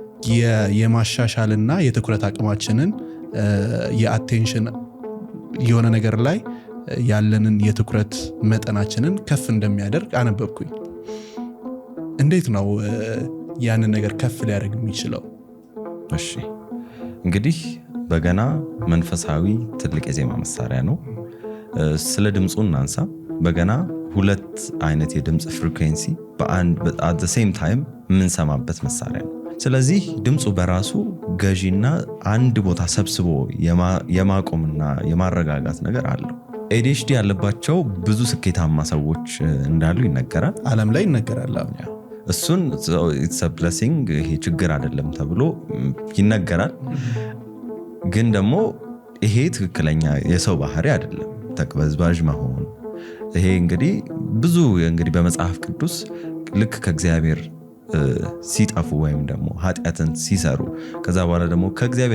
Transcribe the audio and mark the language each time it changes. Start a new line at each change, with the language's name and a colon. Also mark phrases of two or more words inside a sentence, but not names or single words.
Amharic: የማሻሻልና የትኩረት አቅማችንን የአቴንሽን የሆነ ነገር ላይ ያለንን የትኩረት መጠናችንን ከፍ እንደሚያደርግ አነበብኩኝ። እንዴት ነው ያንን ነገር ከፍ ሊያደርግ የሚችለው? እሺ እንግዲህ በገና መንፈሳዊ ትልቅ የዜማ መሳሪያ ነው። ስለ ድምፁ እናንሳ። በገና ሁለት አይነት የድምፅ ፍሪኩዌንሲ
English: at the same time
Amharic: የምንሰማበት መሳሪያ ነው። ስለዚህ ድምፁ በራሱ ገዢና አንድ ቦታ ሰብስቦ የማቆምና የማረጋጋት ነገር አለው። ADHD ያለባቸው ብዙ ስኬታማ ሰዎች እንዳሉ ይነገራል፣ ዓለም ላይ ይነገራል። እሱን
English: it's a blessing፣
Amharic: ይሄ ችግር አይደለም ተብሎ ይነገራል። ግን ደግሞ ይሄ ትክክለኛ የሰው ባህሪ አይደለም፣ ተቅበዝባዥ መሆን። ይሄ እንግዲህ ብዙ እንግዲህ በመጽሐፍ ቅዱስ ልክ ከእግዚአብሔር ሲጠፉ ወይም ደግሞ ኃጢአትን ሲሰሩ ከዛ በኋላ ደግሞ ከእግዚአብሔር